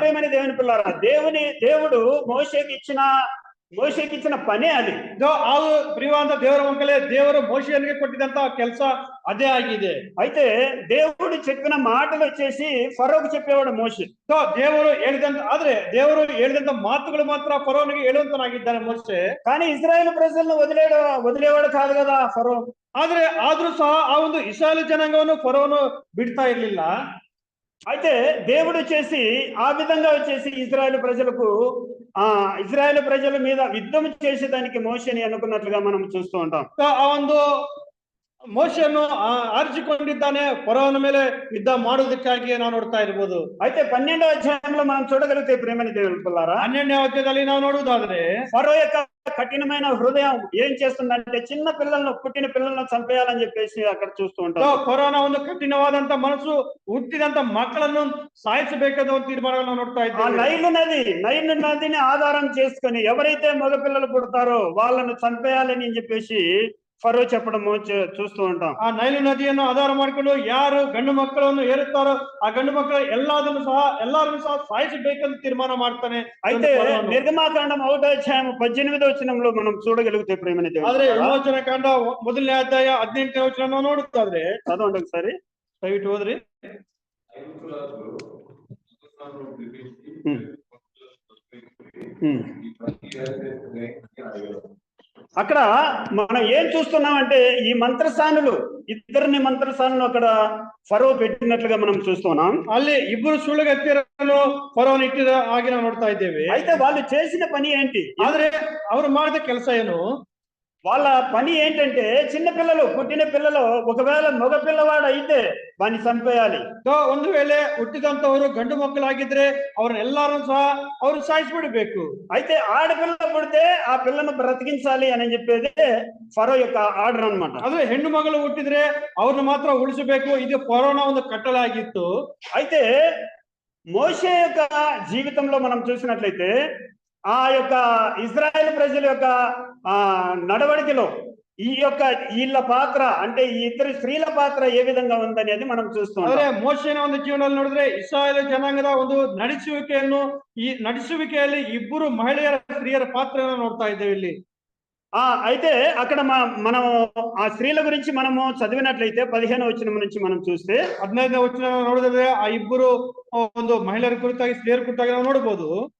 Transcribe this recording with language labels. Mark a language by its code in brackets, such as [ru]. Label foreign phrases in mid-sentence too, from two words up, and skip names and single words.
[te] ప్రేమైన దేవుని పిల్లరా, దేవుడు మోషేకి ఇచ్చిన పనే అది. [kn] ಪ್ರಿಯವಾದ ದೇವರ ಮಕ್ಕಳೇ, ದೇವರು ಮೋಶೆಯನಿಗೆ ಕೊಟ್ಟಿದ್ದಂತ ಕೆಲಸ ಅದೇ ಆಗಿದೆ. [te] అయితే దేవుడు చెప్పిన మాటలు వచ్చేసి ఫరోకు చెప్పేవాడు మోషే. [kn] ದೇವರು ಹೇಳಿದಂತ ಮಾತುಗಳು ಮಾತ್ರ ಫರೋನಿಗೆ ಹೇಳುವಂತನಾಗಿದ್ದಾನೆ ಮೋಶೆ. [te] కానీ ఇజ్రాయెల్ ప్రజలను వదిలేవాడు కాదు కదా ఫరో. [kn] ಆದ್ರೂ ಸಹ ಆ ಒಂದು ಇಸ್ರಾಯೇಲ್ ಜನಾಂಗವನ್ನು ಫರೋನು ಬಿಡ್ತಾ ಇರ್ಲಿಲ್ಲ. [te] అయితే దేవుడు వచ్చేసి ఆ విధంగా వచ్చేసి ఇజ్రాయెల్ ప్రజల మీద యుద్ధం చేసేదానికి మోషేని అనుకున్నట్లుగా మనం చూస్తూ ఉంటాం. [kn] ಆ ಒಂದು ಮೋಶೆಯನ್ನು ಆರಿಸಿಕೊಂಡಿದ್ದಾನೆ ಫರೋನ ಮೇಲೆ ಯುದ್ಧ ಮಾಡುವುದಕ್ಕಾಗಿ ನಾವು ನೋಡ್ತಾ ಇರಬಹುದು. [te] అయితే 12వ అధ్యాయంలో మనం చూడగలిగితే ప్రేమైన దేవుని పిల్లారా, [kn] 12ನೇ ಅಧ್ಯಾಯದಲ್ಲಿ ನಾವು ನೋಡುವುದಾದ್ರೆ [te] ఫరో యొక్క కఠినమైన హృదయం ఏం చేస్తుందంటే పుట్టిన పిల్లలను చంపేయాలని చెప్పేసి అక్కడ చూస్తూ ఉంటాం. [kn] ಫರೋನ ಒಂದು ಕಠಿಣವಾದಂತ ಮನಸ್ಸು, ಹುಟ್ಟಿದಂತ ಮಕ್ಕಳನ್ನು ಸಾಯಿಸಬೇಕಾದ ಒಂದು ತೀರ್ಮಾನವನ್ನು ನೋಡ್ತಾ ಇದ್ದೀವಿ. [te] నైలు నదిని ఆధారం చేసుకుని ఎవరైతే మగ పిల్లలు పుడతారో వాళ్ళను చంపేయాలని చెప్పేసి ఫరో చెప్పడము చూస్తూ ఉంటాం. [kn] ಆ ನೈಲು ನದಿಯನ್ನು ಆಧಾರ ಮಾಡಿಕೊಂಡು ಯಾರು ಗಂಡು ಮಕ್ಕಳನ್ನು ಏರುತ್ತಾರೋ ಆ ಗಂಡು ಮಕ್ಕಳು ಎಲ್ಲರನ್ನು ಸಹ ಸಾಯಿಸಬೇಕಂತ ತೀರ್ಮಾನ ಮಾಡ್ತಾನೆ. [te] అయితే నిర్గమాకాండం 1వ అధ్యాయం 18వ వచనంలో మనం చూడగలిగితే ప్రేమైన దేవుని, [kn] ಆದ್ರೆ ವಿಮೋಚನ ಕಾಂಡ 1ನೇ ಅಧ್ಯಾಯ 18ನೇ ವಚನ ನಾವು ನೋಡುತ್ತಾದ್ರೆ, [te] చదవండి ఒకసారి, [kn] ದಯವಿಟ್ಟು ಓದ್ರಿ. [te] అక్కడ మనం ఏం చూస్తున్నామంటే ఈ ఇద్దరిని మంత్రసానులు అక్కడ ఫరో పెట్టినట్లుగా మనం చూస్తున్నాం. [kn] ಅಲ್ಲಿ ಇಬ್ಬರು ಸುಳ್ಳುಗತ್ತಿರನ್ನು ಫರೋನ ಇಟ್ಟಿದ ಹಾಗೆ ನಾವು ನೋಡ್ತಾ ಇದ್ದೇವೆ. [te] అయితే వాళ్ళు చేసిన పని ఏంటి? [kn] ಆದ್ರೆ ಅವರು ಮಾಡಿದ ಕೆಲಸ ಏನು? [te] వాళ్ళ పని ఏంటంటే చిన్న పిల్లలు పుట్టిన పిల్లలు ఒకవేళ మగ పిల్లవాడు అయితే వాడిని చంపేయాలి. [kn] ಒಂದು ವೇಳೆ ಹುಟ್ಟಿದಂತವರು ಗಂಡು ಮಕ್ಕಳಾಗಿದ್ರೆ ಅವ್ರನ್ನ ಎಲ್ಲಾರು ಸಹ ಅವರು ಸಾಯಿಸ್ಬಿಡ್ಬೇಕು. [te] అయితే ఆడపిల్ల పుడితే ఆ పిల్లను బ్రతికించాలి అని చెప్పేది ఫరో యొక్క ఆర్డర్ అన్నమాట. [kn] ಆದ್ರೆ ಹೆಣ್ಣು ಮಗಳು ಹುಟ್ಟಿದ್ರೆ ಅವ್ರನ್ನ ಮಾತ್ರ ಉಳಿಸಬೇಕು, ಇದು ಫರೋನ ಒಂದು ಕಟ್ಟಳೆ ಆಗಿತ್ತು. [te] అయితే మోషే యొక్క జీవితంలో మనం చూసినట్లయితే ఆ యొక్క ఇజ్రాయెల్ ప్రజల యొక్క నడవడికలో ఈ యొక్క వీళ్ళ పాత్ర అంటే ఈ ఇద్దరు స్త్రీల పాత్ర ఏ విధంగా ఉందనేది మనం చూస్తున్నాం. [kn] ಆದ್ರೆ ಮೋಶೆನ ಒಂದು ಜೀವನದಲ್ಲಿ ನೋಡಿದ್ರೆ ಇಸ್ರಾಯೇಲ್ ಜನಾಂಗದ ಒಂದು ನಡೆಸುವಿಕೆಯನ್ನು, ಈ ನಡೆಸುವಿಕೆಯಲ್ಲಿ ಇಬ್ಬರು ಮಹಿಳೆಯರ ಸ್ತ್ರೀಯರ ಪಾತ್ರವನ್ನು ನೋಡ್ತಾ ಇದ್ದೇವೆ ಇಲ್ಲಿ. [te] అయితే అక్కడ మనం ఆ స్త్రీల గురించి మనము చదివినట్లయితే 15వ వచనం నుంచి మనం చూస్తే [kn] 15వ వచనం ನೋಡಿದ್ರೆ ಆ ಇಬ್ಬರು ಒಂದು ಮಹಿಳೆಯರ ಕುರಿತಾಗಿ ಸ್ತ್ರೀಯರ ಕುರಿತಾಗಿ ನಾವು ನೋಡಬಹುದು.